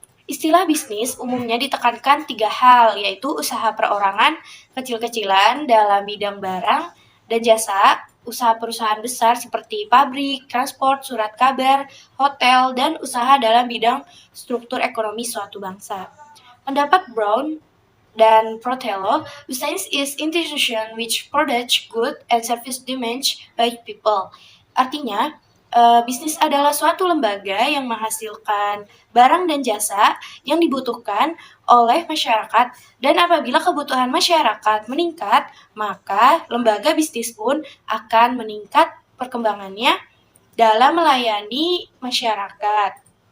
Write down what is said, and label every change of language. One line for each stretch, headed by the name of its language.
Indonesian: Istilah bisnis umumnya ditekankan 3 hal, yaitu usaha perorangan kecil-kecilan dalam bidang barang dan jasa, usaha perusahaan besar seperti pabrik, transport, surat kabar, hotel, dan usaha dalam bidang struktur ekonomi suatu bangsa. Pendapat Brown dan Protello,
English: business is institution which produce good and service demand by people.
Indonesian: Artinya, bisnis adalah suatu lembaga yang menghasilkan barang dan jasa yang dibutuhkan oleh masyarakat, dan apabila kebutuhan masyarakat meningkat, maka lembaga bisnis pun akan meningkat perkembangannya dalam melayani masyarakat.